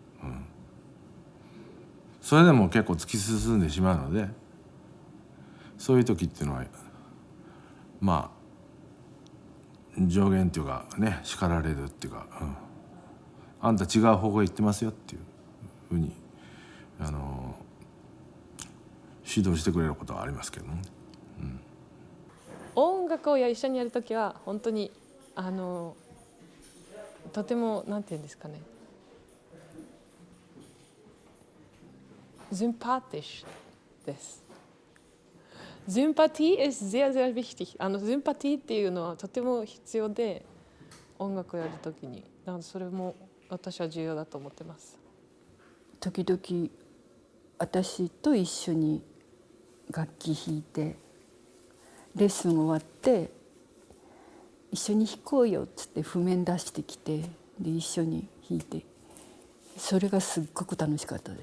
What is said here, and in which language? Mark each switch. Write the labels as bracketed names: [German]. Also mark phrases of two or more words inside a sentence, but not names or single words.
[Japanese] それでも結構突き進んでしまうので、そういう時っていうのは上限っていうかね、叱られるっていうか、あんた違う方向へ行ってますよっていうふうに指導してくれることはありますけどね。音楽を一緒にやるときは本当にとてもなんていうんですかね、sympathischです。 [German] Sympathie ist sehr, sehr wichtig。 [Japanese] Sympathie っていうのはとても必要で、音楽をやるときに。なのでそれも私は重要だと思ってます。時々私と一緒に楽器弾いて、レッスン終わって一緒に弾こうよっつって譜面出してきて、で一緒に弾いて、それがすっごく楽しかったです。